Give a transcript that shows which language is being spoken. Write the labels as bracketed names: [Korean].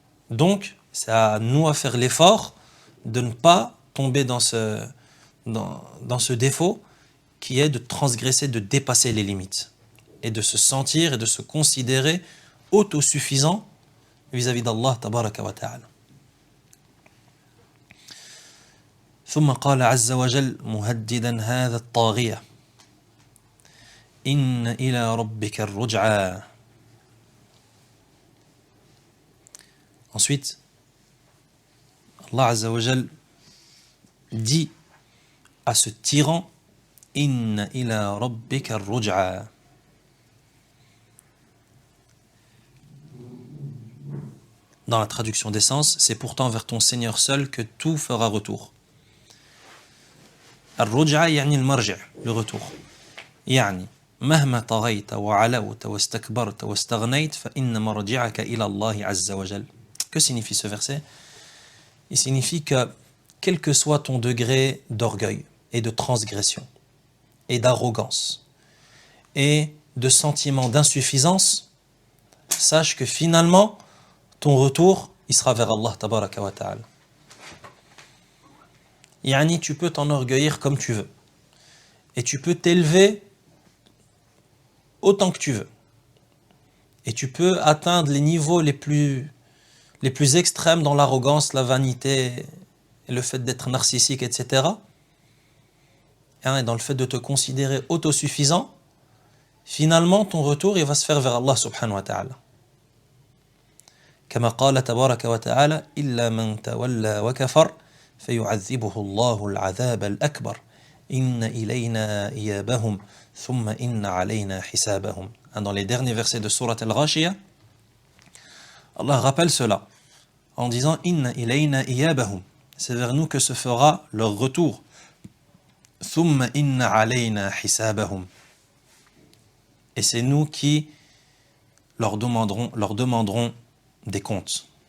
[French] Donc, c'est à nous à faire l'effort de ne pas tomber dans ce défaut qui est de transgresser, de dépasser les limites et de se sentir et de se considérer autosuffisant vis-à-vis d'Allah tabaraka wa ta'ala. [Arabic] ثم قال عز وجل مهددا هذا الطاغية إن إلى ربك الرجعى. [French] Ensuite, Allah Azza wa Jal dit à ce tyran [Arabic] Inna ila rabbika ar-ruj'a. [French] Dans la traduction d'essence, c'est pourtant vers ton Seigneur seul que tout fera retour. [Arabic] Ar-ruj'a yani al-marji', [French] le retour. [Arabic] Yani مهما طغيت وعلوت واستكبرت واستغنيت فإن مرجعك إلى الله عز وجل. [French] Que signifie ce verset ? Il signifie que quel que soit ton degré d'orgueil et de transgression et d'arrogance et de sentiment d'insuffisance, sache que finalement ton retour il sera vers Allah tabaraka wa ta'ala. Yani tu peux t'enorgueillir comme tu veux et tu peux t'élever autant que tu veux et tu peux atteindre les niveaux les plus extrêmes dans l'arrogance, la vanité et le fait d'être narcissique, etc. Et dans le fait de te considérer autosuffisant, finalement ton retour il va se faire vers Allah subhanahu wa ta'ala. [Arabic] كما قال تبارك وتعالى إلا من تولى وكفر فيعذبه الله العذاب الأكبر إن إلينا إيابهم ثم إن علينا حسابهم. [French] Dans les derniers versets de Sourate Al-Ghashiyah, Allah rappelle cela en disant [Arabic] Inna ilayna iyabahum, [French] c'est vers nous que se fera leur retour. [Arabic] Thumma inna alayna hisabahum, [French] et c'est nous qui leur demanderons des comptes.